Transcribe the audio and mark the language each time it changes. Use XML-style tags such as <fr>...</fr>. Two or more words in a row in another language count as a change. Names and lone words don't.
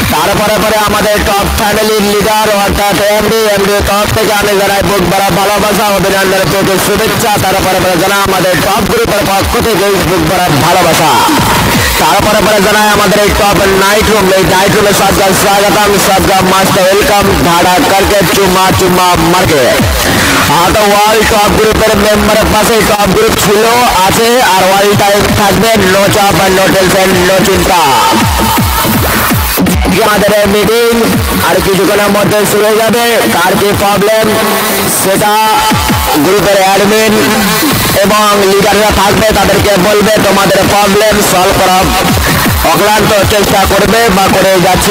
<bn>তারপরে পরে আমাদের টপ ফ্যামিলির লিডার অর্থাৎ এমডি তরফ থেকে আমি জানাই বুক ভরা ভালোবাসা, অভিনন্দন, প্রতি শুভেচ্ছা। তারপরে পরে জানাই আমাদের টপ গ্রুপের পক্ষ থেকে বুক ভরা ভালোবাসা। তারপরে পরে জানাই আমাদের এই</bn> <en>top night room,</en> <bn>এই নাইট রুমে</bn> <hi>सबका स्वागतम, सबका मस्त वेलकम, धाड़ा करके चुम्मा चुम्मा मारके।</hi> <bn>হ্যাঁ তো</bn> <en>world top</en> <bn>গ্রুপের মেম্বারের পাশে</bn> <en>top group</en> <bn>ছিলো আছে আর</bn> <en>all time</en> <bn>থাকবে, নো চাপ আর</bn> <en>no tension</en> <bn>নো চিন্তা। আমাদের মিটিং আর কিছুক্ষণের মধ্যে শুরু হয়ে যাবে। কার কি প্রবলেম সেটা গ্রুপের অ্যাডমিন এবং লিডাররা থাকবে, তাদেরকে বলবে তোমাদের</bn> <en>problem solve</en> <bn>করা অক্লান্ত চেষ্টা করবে বা করে যাচ্ছি।</bn>